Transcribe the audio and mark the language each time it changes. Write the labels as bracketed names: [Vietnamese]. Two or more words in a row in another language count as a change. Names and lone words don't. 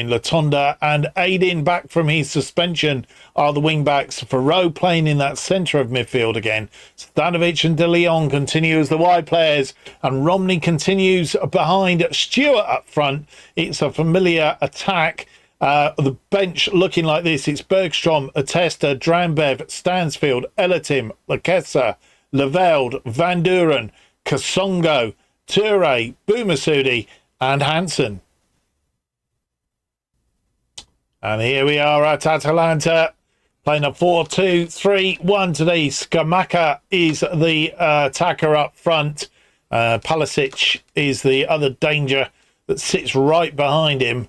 [English] Latonda and Aidin back from his suspension are the wing backs. Farrow playing in that centre of midfield again. Stanovic and De Leon continue as the wide players, and Romney continues behind Stewart up front. It's a familiar attack. The bench looking like this. It's Bergstrom, Atesta, Drambev, Stansfield, Elatim, Lakessa, Leveld, Van Duren, Kasongo, Toure, Boumassoudi and Hansen. And here we are at Atalanta, Playing a 4-2-3-1 today. Skamaka is the attacker up front. Palisic is the other danger that sits right behind him.